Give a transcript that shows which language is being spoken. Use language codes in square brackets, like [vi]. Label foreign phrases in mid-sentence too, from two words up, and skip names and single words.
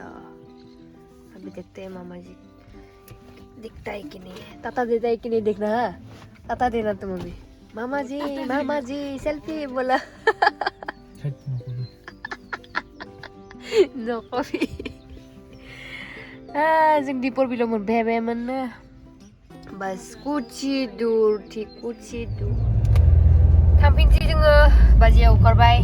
[hi] अभी देखते हैं मामा जी दिखता है कि नहीं, ताता देता है कि नहीं देखना। ताता देना तुम अभी। मामा जी सेल्फी बोला। [en] no coffee. [brx] जों दिपर बिलाव मोनफैबायमोन ना, बस कुची दूर थांफिनसै जोङो। बाजियाव ओंखारबाय।